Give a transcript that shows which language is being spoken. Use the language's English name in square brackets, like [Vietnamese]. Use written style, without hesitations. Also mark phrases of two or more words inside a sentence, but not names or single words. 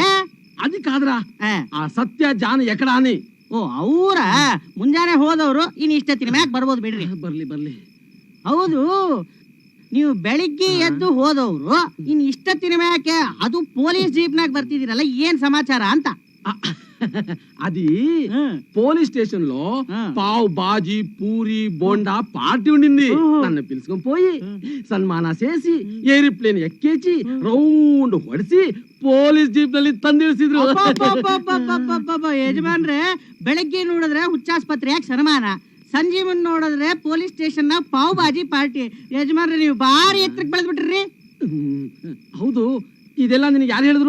[Kannada] ಅದಕ್ಕಾದ್ರ ಆ ಸತ್ಯ ಜಾನ್ ಎಕಡಾನಿ. ಓ ಅವ್ರ ಮುಂಜಾನೆ ಹೋದವ್ರು ಇನ್ ಇಷ್ಟೊತ್ತಿನ ಮ್ಯಾಕ್ ಬರ್ಬೋದು ಬಿಡ್ರಿ. ಬರ್ಲಿ ಬರ್ಲಿ. ಹೌದು, ನೀವು ಬೆಳಿಗ್ಗೆ ಎದ್ದು ಹೋದವ್ರು ಇನ್ ಇಷ್ಟೊತ್ತಿನ ಮ್ಯಾಕೆ ಅದು [English] police jeepnaga [Kannada] ಬರ್ತಿದ್ದೀರಲ್ಲ, ಏನ್ ಸಮಾಚಾರ ಅಂತ? [Telugu] అది [English] police station [Telugu] లో పావ్ బాజీ పూరి బోండా పార్టీ ఉండింది. నన్ను పిలుచుకొని పోయి సన్మాన చేసి ఏరోప్లేన్ ఎక్కేసి రౌండ్ [Kannada] ಹೊಡಿಸಿ [English] police jeep [Kannada] ನಲ್ಲಿ ತಂದಿಳಿಸಿದ್ರು. ಯಜಮಾನ್ರೆ, ಬೆಳಗ್ಗೆ ನೋಡಿದ್ರೆ ಹುಚ್ಚಾಸ್ಪತ್ರೆಯಾಗ ಸನ್ಮಾನ, ಸಂಜೆ ಮುಂದ್ ನೋಡಿದ್ರೆ [English] police station [Kannada] ನ ಪಾವ್ ಬಾಜಿ ಪಾರ್ಟಿ. ಯಜಮಾನ್ರೆ, ನೀವು ಬಾರಿ ಎತ್ತರಕ್ಕೆ ಬೆಳೆದ್ಬಿಟ್ರಿ. ಹೌದು, ಇದೆಲ್ಲ ನಿನಗೆ ಯಾರು ಹೇಳಿದ್ರು?